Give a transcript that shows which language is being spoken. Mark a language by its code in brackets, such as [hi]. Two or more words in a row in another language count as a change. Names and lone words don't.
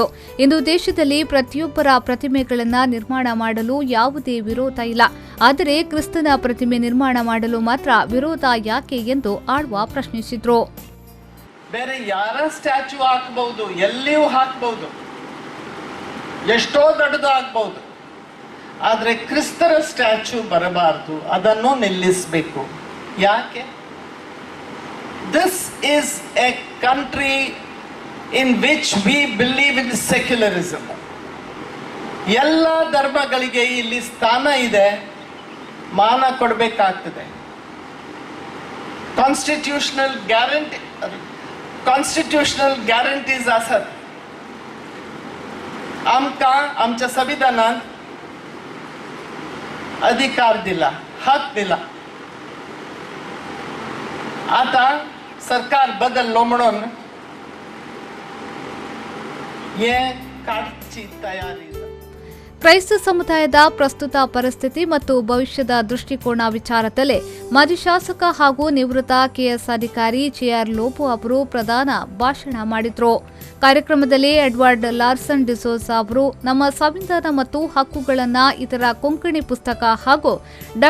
[kn] ಇಂದು ದೇಶದಲ್ಲಿ ಪ್ರತಿಯೊಬ್ಬರ ಪ್ರತಿಮೆಗಳನ್ನು ನಿರ್ಮಾಣ ಮಾಡಲು ಯಾವುದೇ ವಿರೋಧ ಇಲ್ಲ, ಆದರೆ ಕ್ರಿಸ್ತನ ಪ್ರತಿಮೆ ನಿರ್ಮಾಣ ಮಾಡಲು ಮಾತ್ರ ವಿರೋಧ ಯಾಕೆ ಎಂದು ಆಳ್ವಾ ಪ್ರಶ್ನಿಸಿದ್ರು. ಬೇರೆ ಯಾರ ಸ್ಟ್ಯಾಚ್ಯೂ ಹಾಕಬಹುದು, ಎಲ್ಲಿಯೂ ಹಾಕಬಹುದು, ಎಷ್ಟೋ ದೊಡ್ಡದು ಆಗ್ಬಹುದು, ಆದರೆ ಕ್ರಿಸ್ತರ ಸ್ಟ್ಯಾಚ್ಯೂ ಬರಬಾರದು, ಅದನ್ನು ನಿಲ್ಲಿಸಬೇಕು. ಯಾಕೆ? [en] This is a country in which we believe in secularism. [kn] ಎಲ್ಲ ಧರ್ಮಗಳಿಗೆ ಇಲ್ಲಿ ಸ್ಥಾನ ಇದೆ, ಮಾನ ಕೊಡಬೇಕಾಗ್ತದೆ. [en] constitutional guarantees [kok] असतात. आमकां आमच्या संविधानात अधिकार दिला, हक दिला. आता सरकार बदललो म्हणून हे काढची तयारी. [kn] ಕ್ರೈಸ್ತ ಸಮುದಾಯದ ಪ್ರಸ್ತುತ ಪರಿಸ್ಥಿತಿ ಮತ್ತು ಭವಿಷ್ಯದ ದೃಷ್ಟಿಕೋನ ವಿಚಾರದಲ್ಲಿ ಮಾಜಿ ಶಾಸಕ ಹಾಗೂ ನಿವೃತ್ತ ಕೆಎಸ್ ಅಧಿಕಾರಿ ಜೆಆರ್ ಲೋಬೋ ಅವರು ಪ್ರಧಾನ ಭಾಷಣ ಮಾಡಿದರು. ಕಾರ್ಯಕ್ರಮದಲ್ಲಿ ಎಡ್ವರ್ಡ್ ಲಾರ್ಸನ್ ಡಿಸೋಜಾ ಅವರು ನಮ್ಮ ಸಂವಿಧಾನ ಮತ್ತು ಹಕ್ಕುಗಳನ್ನು ಇತರ ಕೊಂಕಣಿ ಪುಸ್ತಕ ಹಾಗೂ ಡಾ.